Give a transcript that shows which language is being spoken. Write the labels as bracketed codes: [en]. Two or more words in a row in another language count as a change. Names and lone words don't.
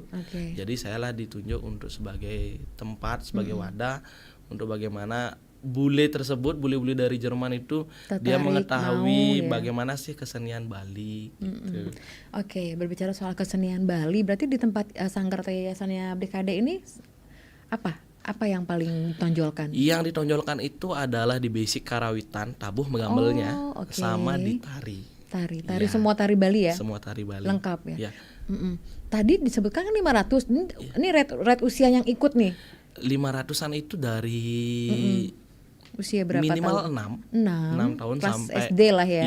[id] Jadi saya lah ditunjuk untuk sebagai tempat, sebagai wadah untuk bagaimana bule tersebut, bule-bule dari Jerman itu dia mengetahui bagaimana sih kesenian Bali gitu. Berbicara soal kesenian Bali, berarti di tempat sanggar atau yayasannya BKD ini apa yang paling ditonjolkan? Yang ditonjolkan itu adalah di basic karawitan, tabuh megambelnya, sama di tari. Tari semua tari Bali ya? Semua tari Bali. Lengkap ya? Tadi disebutkan kan 500, ini rate usia yang ikut nih? 500-an itu dari usia berapa minimal tahun? 6 tahun kelas sampai SD lah ya.